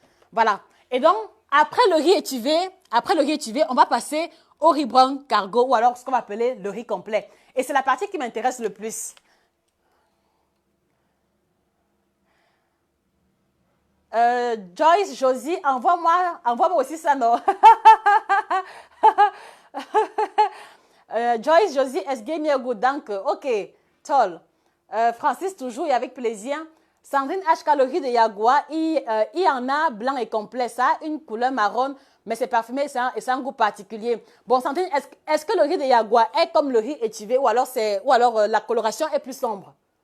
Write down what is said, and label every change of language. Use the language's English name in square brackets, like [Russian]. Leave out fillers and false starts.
[French] Voilà. Et donc, après le riz étivé, on va passer au riz brun cargo ou alors ce qu'on va appeler le riz complet. Et c'est la partie qui m'intéresse le plus. Joyce, Josie, envoie-moi aussi ça, non? [German] Joyce, Josie, es geht mir gut, danke. Ok, toll. [French] Francis, toujours et avec plaisir. Sandrine H. Calories de Yagua, il y en a blanc et complet. Ça a une couleur marron, mais c'est parfumé et c'est un goût particulier. Bon, Sandrine, est-ce que le riz de Yagua est comme le riz étivé ou alors, la coloration est plus sombre?